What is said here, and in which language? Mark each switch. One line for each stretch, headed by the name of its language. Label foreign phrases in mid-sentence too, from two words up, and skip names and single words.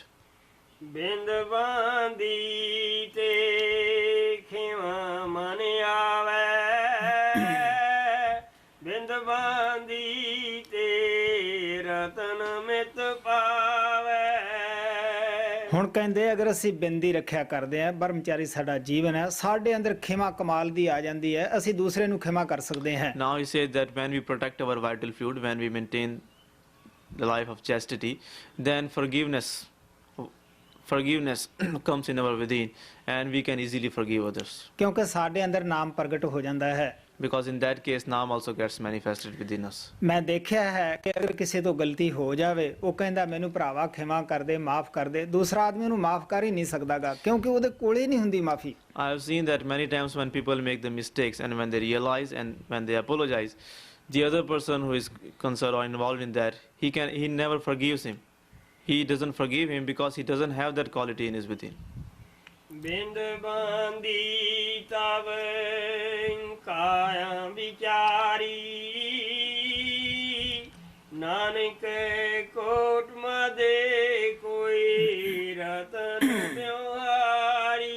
Punjabi: ਬਿੰਦ ਬਾਂਦੀ ਤੇ ਖਿਵਾ ਮਨ ਆਵੇ, ਬਿੰਦ ਬਾਂਦੀ ਤੇ ਰਤਨ ਮਿਤ ਪਾਵੇ। ਹੁਣ ਕਹਿੰਦੇ ਅਗਰ ਅਸੀਂ ਬਿੰਦੀ ਰੱਖਿਆ ਕਰਦੇ ਆ, ਬਰਮਚਾਰੀ ਸਾਡਾ ਜੀਵਨ ਹੈ, ਸਾਡੇ ਅੰਦਰ ਖਿਮਾ ਕਮਾਲ ਦੀ ਆ ਜਾਂਦੀ ਹੈ, ਅਸੀਂ ਦੂਸਰੇ ਨੂੰ ਖਿਮਾ ਕਰ ਸਕਦੇ ਹਾਂ।
English: Now he says that when we protect our vital fluid, when we maintain the life of chastity, then forgiveness comes in our within, and we can easily forgive others.
Punjabi: ਕਿਉਂਕਿ ਸਾਡੇ ਅੰਦਰ ਨਾਮ ਪ੍ਰਗਟ ਹੋ ਜਾਂਦਾ ਹੈ।
English: Because in that case, Naam also gets manifested within us.
Punjabi: ਮੈਂ ਦੇਖਿਆ ਹੈ ਕਿ ਅਗਰ ਕਿਸੇ ਤੋਂ ਗਲਤੀ ਹੋ ਜਾਵੇ, ਉਹ ਕਹਿੰਦਾ ਮੈਨੂੰ ਭਰਾਵਾ ਖਿਮਾ ਕਰ ਦੇ, ਮਾਫ ਕਰ ਦੇ, ਦੂਸਰਾ ਆਦਮੀ ਉਹਨੂੰ ਮਾਫ ਕਰ ਹੀ ਨਹੀਂ ਸਕਦਾਗਾ, ਕਿਉਂਕਿ ਉਹਦੇ ਕੋਲੇ ਨਹੀਂ ਹੁੰਦੀ ਮਾਫੀ।
English: I have seen that many times when people make the mistakes and when they realize and when they apologize, the other person who is concerned or involved in that, he never forgives him. He doesn't forgive him because he doesn't have that quality in his within.
Punjabi: ਬਿੰਦ ਬਾਂਦੀ ਤਵ ਕਾਇਆ ਵਿਚਾਰੀ, ਨਾਨਕ ਕੋਟ ਮਦੇ ਕੋਈ ਰਤਨ ਬਿਹਾਰੀ।